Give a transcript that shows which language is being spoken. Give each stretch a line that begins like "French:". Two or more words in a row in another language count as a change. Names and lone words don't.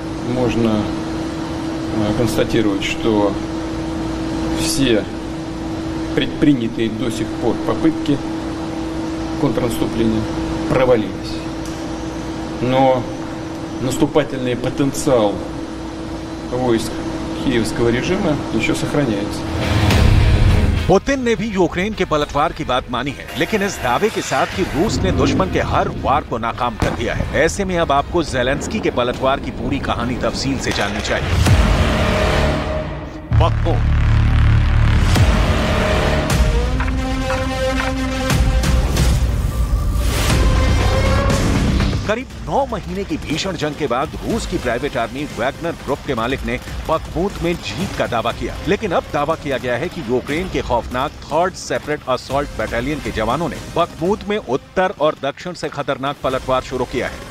Russian: Можно констатировать, что все предпринятые до сих пор попытки контрнаступления провалились. но наступательный потенциал войск киевского режима еще сохраняется.
Hindi: पुतिन ने भी यूक्रेन के पलटवार की बात मानी है, लेकिन इस दावे के साथ कि रूस ने दुश्मन के हर वार को नाकाम कर दिया है। ऐसे में अब आपको ज़ेलेंस्की के पलटवार की पूरी कहानी तफसील से जाननी चाहिए। बखमुत करीब 9 महीने की भीषण जंग के बाद रूस की
English: private army
Hindi: वैगनर ग्रुप के मालिक ने बखमुत में जीत का दावा किया, लेकिन अब दावा किया गया है कि यूक्रेन के खौफनाक
English: 3rd separate assault battalion
Hindi: के जवानों ने बखमुत में उत्तर और दक्षिण से खतरनाक पलटवार शुरू किया है।